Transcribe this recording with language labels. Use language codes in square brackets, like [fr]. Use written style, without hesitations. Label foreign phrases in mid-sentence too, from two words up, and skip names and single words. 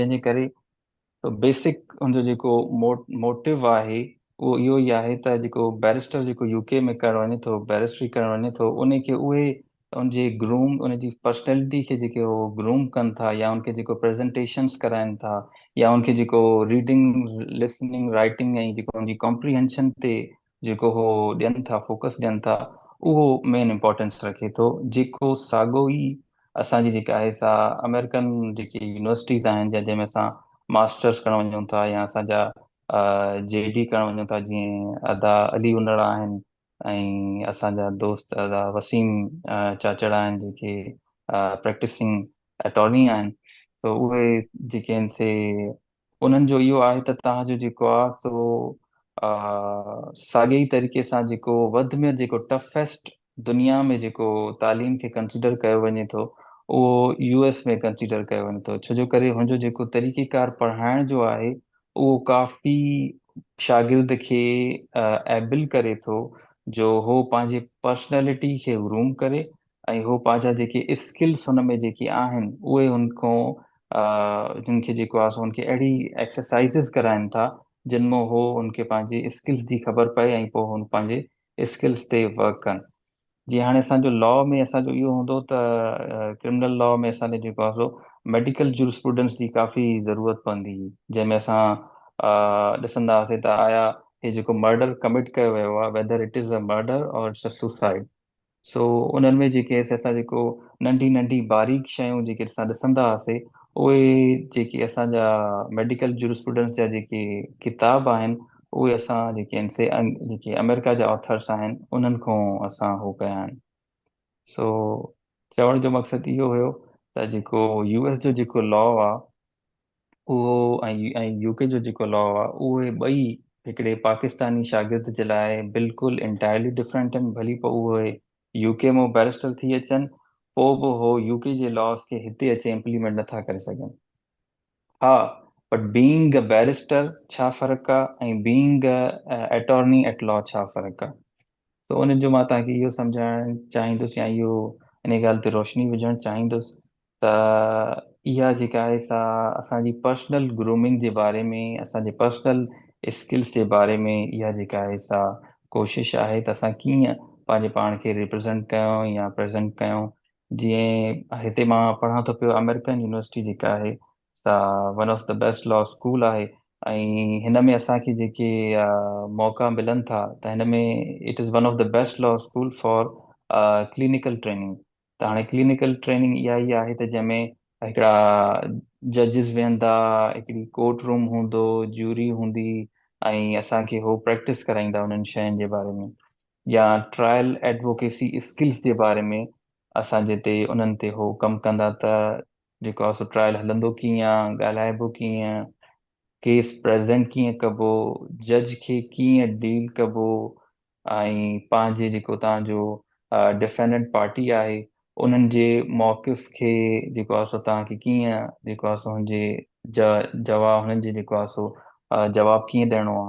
[sd] जंहिंजे करे तो बेसिक हुनजो जेको मोटिव आहे उहो इहो ई आहे त जेको बैरिस्टर जेको यूके में करणु वञे थो, बैरिस्ट्री करणु वञे थो, उनखे उहे उनजे ग्रूम उनजी पर्सनैलिटी खे जेके उहो ग्रूम कनि था, या उनखे जेको प्रेज़ेंटेशंस कराइनि था, या उनखे जेको [en] reading listening writing [sd] ऐं जेको उनजी कॉम्प्रीहेंशन ते जेको हो ॾियनि था, फोकस ॾियनि था, उहो [en] main importance [sd] रखे थो, जेको साॻियो ई असांजी जेका आहे सा अमेरिकन जेकी यूनिवर्सिटीज़ आहिनि जंहिंमें असां मास्टर्स करणु वञूं था या असांजा जेडी करणु वञूं था, जीअं अदा अली उनड़ आहिनि, ऐं असांजा दोस्त अदा वसीम चाचड़ आहिनि जेके [en] practicing attorney [sd] आहिनि। त उहे जेके आहिनि से उन्हनि जो इहो आहे त तव्हांजो जेको आहे सो साॻे ई तरीक़े सां जेको वधि में जेको टफेस्ट दुनिया में जेको तालीम खे कंसिडर कयो वञे थो, उहो यूएस में कंसिडर कयो वञे थो, छो जो करे हुनजो जेको तरीक़ेकार पढ़ाइण जो आहे उहो काफ़ी शागिर्द खे एबिल करे थो, जो हो पंहिंजे पर्सनैलिटी खे ग्रूम करे, ऐं हो पंहिंजा जेके स्किल्स हुन में जेके आहिनि उहे हुनखां जिन खे जेको आहे सो हुनखे अहिड़ी एक्सरसाइज़िस कराइनि था जिन मां हो हुनखे पंहिंजे स्किल्स जी ख़बर पए, ऐं पोइ हुन पंहिंजे स्किल्स ते वर्क कनि। जीअं हाणे असांजो लॉ में असांजो इहो हूंदो त [en] criminal law [sd] में असांजे जेको आहे सो [en] medical jurisprudence [sd] जी काफ़ी ज़रूरत पवंदी हुई, जंहिंमें असां ॾिसंदा हुआसीं त आया हे जेको मर्डर कमिट कयो वियो आहे, [en] whether it is a murder or it's a suicide. [sd] सो उन्हनि में जेके असां जेको नंढी नंढी बारीक शयूं जेके असां ॾिसंदा हुआसीं, उहे जेके असांजा [en] medical jurisprudence [sd] जा जेके किताब आहिनि उहे असां जेके आहिनि से जेके अमेरिका जा ऑथर्स आहिनि उन्हनि खां असां हो कया आहिनि। सो चवण जो मक़सदु इहो हुयो त जेको यूएस जो जेको लॉ आहे उहो ऐं यूके जो जेको लॉ आहे उहे ॿई हिकिड़े पाकिस्तानी शागिर्द जे लाइ बिल्कुलु [en] entirely different [sd] आहिनि। भली पोइ उहे यूके में बैरिस्टर थी अचनि, पोइ बि हो यूके जे लॉस खे हिते अचे इम्प्लीमेंट नथा करे सघनि। हा, [en] but being a barrister [sd] छा फ़र्क़ु आहे ऐं [en] being a attorney at law [sd] छा फ़र्क़ु आहे, त उन जो मां तव्हांखे इहो सम्झाइणु चाहींदुसि या इहो इन ॻाल्हि ते रोशनी विझणु चाहींदुसि त इहा जेका आहे सा असांजी [en] personal grooming [sd] जे बारे में, असांजे [en] personal skills [sd] जे बारे में इहा जेका आहे सा कोशिश आहे त असां कीअं पंहिंजे पाण खे रिप्रेज़ेंट कयूं या प्रेज़ेंट कयूं। जीअं हिते मां पढ़ां थो पियो, अमेरिकन यूनिवर्सिटी जेका आहे सा [en] one of the best law school [sd] आहे। ऐं हिन में असांखे जेके मौक़ा मिलनि था त हिन में [en] it is one of the best law school for clinical training. [sd] त हाणे [en] clinical training [sd] इहा ई आहे त जंहिंमें हिकिड़ा जजिस वेहंदा, हिकिड़ी [en] court room [sd] हूंदो, ज्यूरी हूंदी, ऐं असांखे हो प्रैक्टिस कराईंदा उन्हनि शयुनि जे बारे में, या [en] trial advocacy skills [sd] जे बारे में असांजे ते उन्हनि ते हो कमु कंदा त जेको आहे सो ट्रायल हलंदो कीअं, ॻाल्हाइबो कीअं, केस प्रेज़ेंट कीअं कबो, जज खे कीअं डील कबो, ऐं पंहिंजे जेको तव्हांजो [en] defendant party [sd] आहे उन्हनि जे मौक़िफ़ खे जेको आहे सो तव्हांखे कीअं जेको आहे सो हुनजे जवाब हुननि जे जेको आहे सो जवाबु कीअं ॾियणो आहे।